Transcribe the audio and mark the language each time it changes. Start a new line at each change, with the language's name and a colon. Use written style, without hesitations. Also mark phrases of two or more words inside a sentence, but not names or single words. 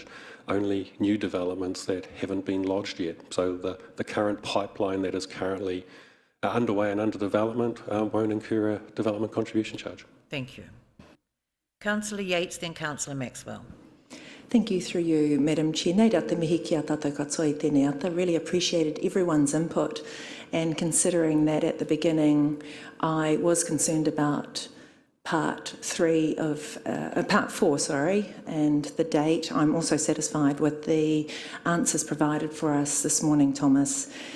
English: Only new developments that haven't been lodged yet. So the current pipeline that is currently underway and under development won't incur a development contribution charge. Thank you. Councillor Yates, then Councillor Maxwell. Thank you through you, Madam Chair.
Māori: Nei rā te mihi ki a tātou katoa I tēnei ata.
English: Really appreciated everyone's input, and considering that at the beginning I was concerned about part 4, and the date. I'm also satisfied with the answers provided for us this morning, Thomas.